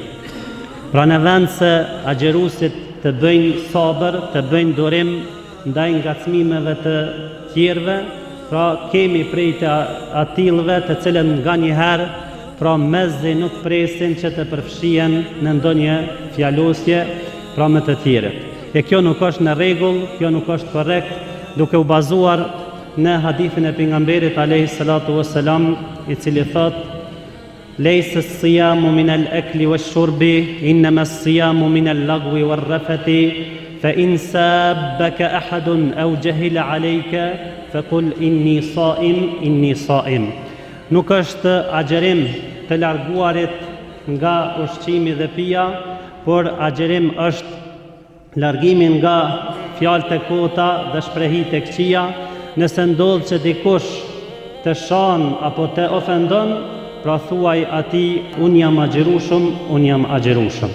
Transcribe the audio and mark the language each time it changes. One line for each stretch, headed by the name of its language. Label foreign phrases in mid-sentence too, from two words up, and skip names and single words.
Albanian: Pra në vend se agjeruesit të bëjnë sabër, të bëjnë durim ndaj ngacmimeve të tjerëve, pra kemi prej të atillëve të cilën nga një herë, pra mezi nuk presin që të përfshihen në ndonjë fjalosje, pra me të tjerët. E kjo nuk është në rregull, kjo nuk është korrekt, duke u bazuar në hadithin e pejgamberit
Arabic: عليه الصلاة والسلام,
Albanian: i cili thot:
Arabic: "ليس الصيام من الأكل والشرب، إنما الصيام من اللغو والرفث، فإن سبك أحد أو جهل عليك، فقل إني صائم."
Albanian: Nuk është agjerim të larguarit nga ushqimi dhe pija, por agjerim është largimi nga fjalët e kota dhe shprehit e këqija. Nëse ndodh që dikush të shan apo të ofendon, pra thuaj atij unë jam agjerueshëm, unë jam agjerueshëm.